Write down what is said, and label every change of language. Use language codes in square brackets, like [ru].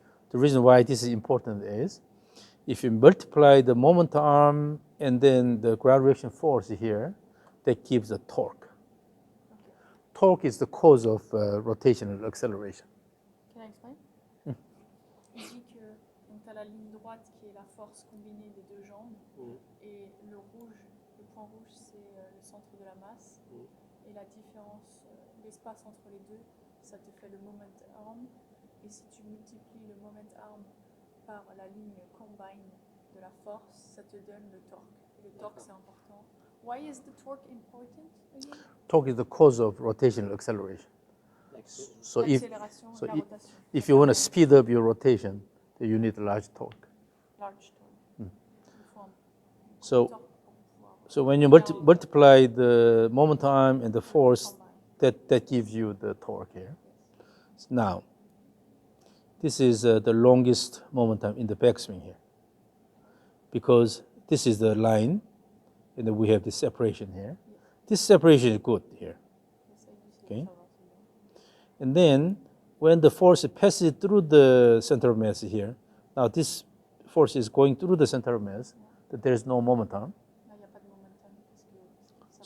[en] The reason why this is important is if you multiply the moment arm and then the ground reaction force here, that gives the torque. Torque is the cause of rotational acceleration. Can I explain? [fr] Il dit que tu as la ligne droite qui est la force combinée des deux jambes et le rouge, le point rouge c'est le centre de la masse et la différence, l'espace entre les deux, ça te fait le moment arm et si tu multiplies le moment arm par la ligne combine de la force, ça te donne le torque. Et le torque c'est important. [en] Why is the torque important again? Torque is the cause of rotational acceleration. So [fr] L'accélération et la rotation. [en] if you want to speed up your rotation, then you need a large torque. Large torque. [fr] Il faut un [en] So, [fr] torque pour pouvoir [en] so when you multiply the moment arm and the force, that gives you the torque here. Now, this is the longest moment arm in the backswing here. Because this is the line, and then we have this separation here. This separation is good here. Okay. And then when the force passes through the center of mass here, now this force is going through the center of mass, that there is no moment arm. [fr] Là, il n'y a pas de momentum parce que